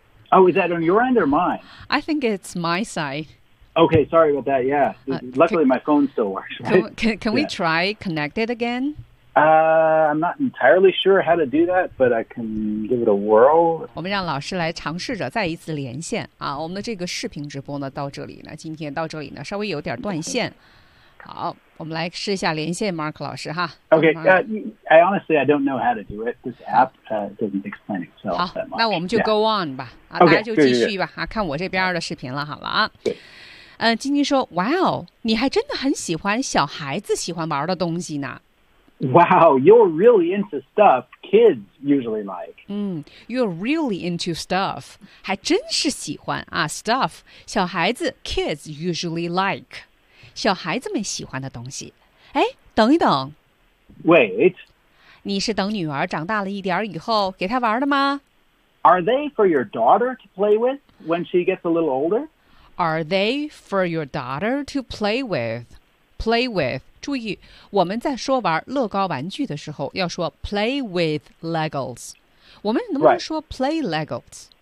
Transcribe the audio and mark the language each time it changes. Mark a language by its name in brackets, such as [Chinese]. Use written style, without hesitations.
[English] Oh, is that on your end or mine? I think it's my side. Okay, sorry about that, yeah. Luckily, my phone still works, right? Can we try connect it again? I'm not entirely sure how to do that, but I can give it a whirl. [Chinese] 我们让老师来尝试着再一次连线啊。我们的这个视频直播呢，到这里呢，今天到这里呢，稍微有点断线。好，我们来试一下连线 Mark 老师哈。 [English] Okay, I honestly, I don't know how to do it. This app doesn't explain itself that much. [Chinese] 好，那我们就 [English] go on [Chinese] 吧、 [English] yeah. [Chinese] 啊，大家就继续吧、啊、看我这边的视频了，好了啊。对。晶晶说 ，Wow, 你还真的很喜欢小孩子喜欢玩的东西呢。 [English] Wow, you're really into stuff kids usually like. You're really into stuff. [Chinese] 还真是喜欢啊 [English] ，stuff [Chinese] 小孩子 [English] kids usually like. [Chinese] 小孩子们喜欢的东西，哎，等一等 [English] ，Wait， [Chinese] 你是等女儿长大了一点以后给她玩的吗 [English] ？Are they for your daughter to play with when she gets a little older? Are they for your daughter to play with? [Chinese] Play with， 注意，我们在说玩乐高玩具的时候要说 play with Legos， 我们能不能说 play Legos？